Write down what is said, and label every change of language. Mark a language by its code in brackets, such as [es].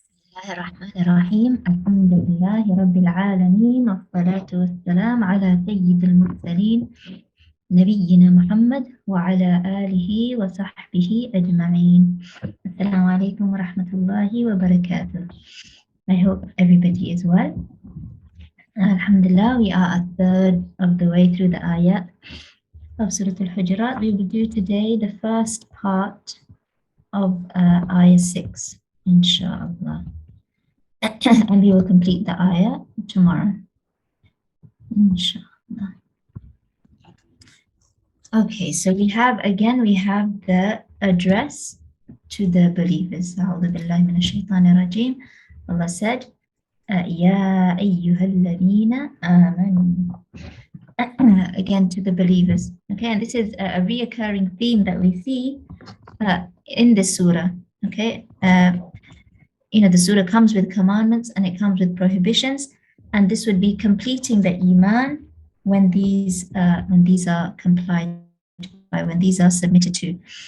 [ar] الله الرحمن الرحيم الحمد لله رب العالمين والصلاة والسلام على سيد المرسلين نبينا محمد وعلى آله وصحبه أجمعين. السلام عليكم ورحمة الله وبركاته. [en] I hope everybody is well. Alhamdulillah, we are a third of the way through the ayat of Surah Al-Hujurat. We will do today the first part of ayah 6, inshallah. And we will complete the ayah tomorrow, inshallah. Okay, so we have the address to the believers. [ar] أعوذ بالله من الشيطان الرجيم. [en] Allah said, [ar] يا أيها الذين آمنوا. [en] Again to the believers. Okay, and this is a reoccurring theme that we see in this surah. Okay, the surah comes with commandments and it comes with prohibitions, and this would be completing the iman when these are complied by, when these are submitted to.